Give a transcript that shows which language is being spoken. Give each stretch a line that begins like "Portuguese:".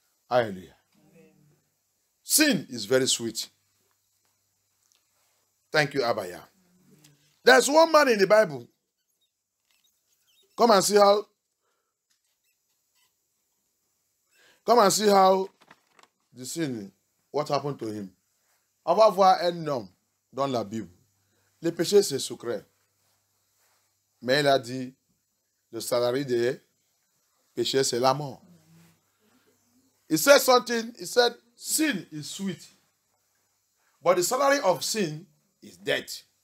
English: Hallelujah. Amen. Sin is very sweet. Thank you, Abaya. There's one man in the Bible. Come and see how the sin, what happened to him.
French: On va voir un homme dans la Bible. Le péché, c'est secret. Mais il a dit, le salarié des péchés, c'est la mort.
English: He said something, he said, sin is sweet. But the salary of sin is death.